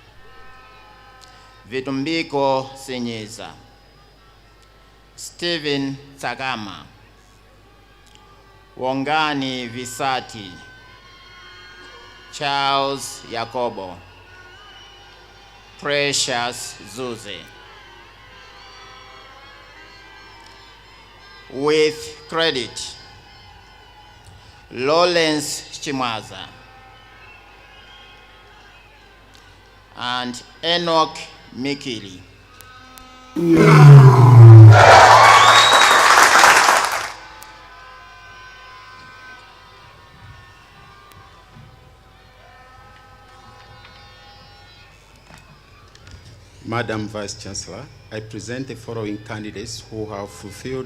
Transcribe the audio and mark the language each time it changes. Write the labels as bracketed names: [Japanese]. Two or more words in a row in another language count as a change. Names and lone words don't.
[English] Vitumbiko Sinyiza. Steven Tsagama. Wongani Visati. Charles Yakobo. Precious Zuze. With credit, Lawrence Chimwaza and Enoch Mikili. Madam Vice Chancellor, I present the following candidates who have fulfilled